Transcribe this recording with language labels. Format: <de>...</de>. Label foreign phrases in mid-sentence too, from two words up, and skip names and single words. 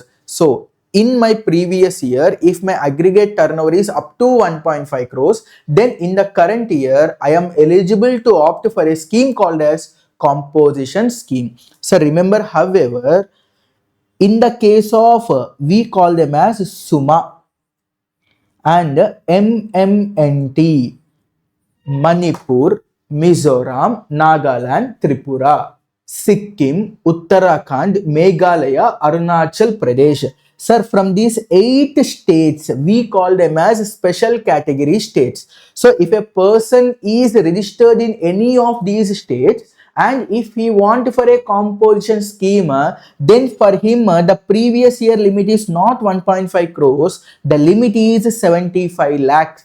<en>So in my previous year, if my aggregate turnover is up to 1.5 crores, then in the current year, I am eligible to opt for a scheme called as composition scheme. So remember, however, in the case of, we call them as SUMA and MMNT, Manipur, Mizoram, Nagaland, Tripura, Sikkim, Uttarakhand, Meghalaya, Arunachal Pradesh. Sir, from these 8 states, we call them as special category states. So, if a person is registered in any of these states, and if he want for a composition scheme, then for him the previous year limit is not 1.5 crores, the limit is 75 lakhs.</en>